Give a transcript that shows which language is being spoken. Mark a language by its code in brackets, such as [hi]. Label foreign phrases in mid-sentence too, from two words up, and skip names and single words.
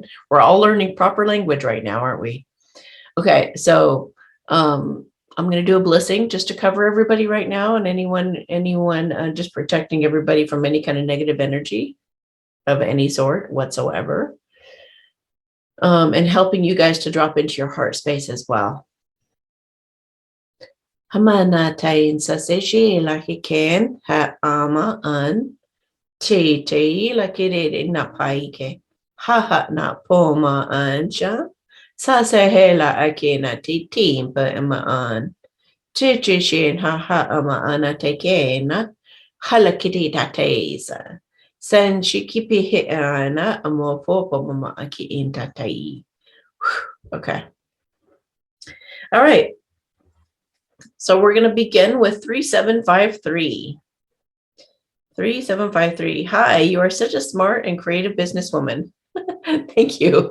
[en] We're all learning proper language right now, aren't we? Okay, so I'm going to do a blessing just to cover everybody right now, and anyone just protecting everybody from any kind of negative energy of any sort whatsoever, and helping you guys to drop into your heart space as well. Hamana tain sa seshi la hiken ha ama an te te la kere na paike ha ha na poma anja sa se hela akena ti timpa imaan Chichen ha ha ama ana tekena halakiti tateza. Sen shikipi he ana amo popo mama aki in tatai. Okay. All right. So we're going to begin with 3753. 3753. Hi, you are such a smart and creative businesswoman. Thank you.